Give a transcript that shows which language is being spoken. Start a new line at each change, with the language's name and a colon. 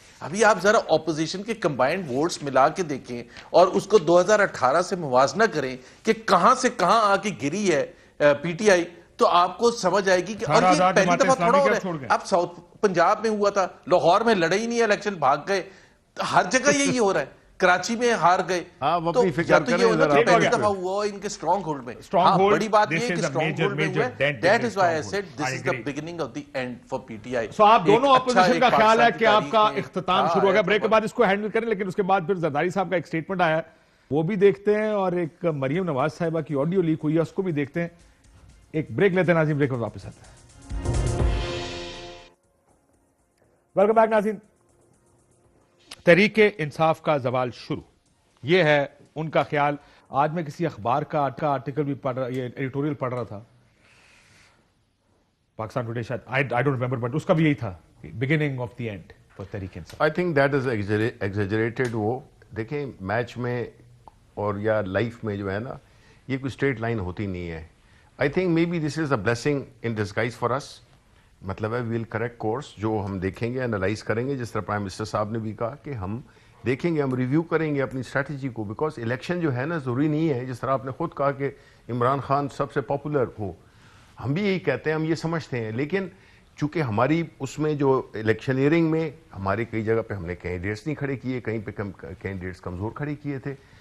Urdu: ابھی آپ ذرا اپوزیشن کے کمبائنڈ ووٹس ملا کے دیکھیں اور اس کو 2018 سے موازنہ کریں کہ کہاں سے کہاں آ کے گری ہے پی ٹی آئی, تو آپ کو سمجھ آئے گی کہ اور یہ پہلی دفعہ تھوڑا ہو رہا ہے. اب ساؤتھ پنجاب میں ہوا تھا, لاہور میں لڑے ہی نہیں الیکشن, بھاگ گئے. ہر جگہ یہی ہو رہا ہے, کراچی میں ہار گئے. تو یا تو یہ ہونا کہ پہلی دفعہ ہوا ان کے اسٹرانگ ہولڈ میں. بڑی بات یہ ہے کہ اسٹرانگ ہولڈ میں ہوا ہے.
English: That is why I said this is the beginning of the end for PTI.
Urdu: سو آپ دونوں اپوزیشن کا خیال ہے کہ آپ کا اختتام شروع ہو گیا. بریک کے بعد اس کو ہینڈل کریں, لیکن اس کے بعد پھر زرداری صاحب کا ایک سٹیٹمنٹ آیا ہے, وہ بھی دیکھتے ہیں, اور ایک مریم نواز صاحبہ کی آڈیو لیک ہوئی ہے, اس کو بھی دیکھتے ہیں. ایک بریک لیتے ہیں ناظرین, بریک میں واپس آتے ہیں. ویلکم بیک ناظرین. تحریک انصاف کا زوال شروع, یہ ہے ان کا خیال. آج میں کسی اخبار کا آرٹیکل بھی پڑھ رہا, یہ ایڈیٹوریل پڑھ رہا تھا, پاکستان ٹوڈے شاید,
English: I don't remember,
Urdu: بٹ اس کا بھی یہی تھا,
English: beginning of the end for
Urdu: Tehreek Insaf.
English: I think that is exaggerated.
Urdu: وہ دیکھیں میچ میں اور یا لائف میں جو ہے نا, یہ کوئی اسٹریٹ لائن ہوتی نہیں ہے.
English: I think maybe this is a blessing in disguise for us.
Urdu: مطلب ہے
English: we'll correct course,
Urdu: جو ہم دیکھیں گے, انالائز کریں گے, جس طرح پرائم منسٹر صاحب نے بھی کہا کہ ہم دیکھیں گے, ہم ریویو کریں گے اپنی اسٹریٹجی کو. بیکاز الیکشن جو ہے نا ضروری نہیں ہے, جس طرح آپ نے خود کہا کہ عمران خان سب سے پاپولر ہو, ہم بھی یہی کہتے ہیں, ہم یہ سمجھتے ہیں. لیکن چونکہ ہماری اس میں جو الیکشنیئرنگ میں ہمارے کئی جگہ پہ ہم نے کینڈیڈیٹس نہیں کھڑے کیے, کہیں پہ کینڈیڈیٹس کمزور کھڑے کیے تھے.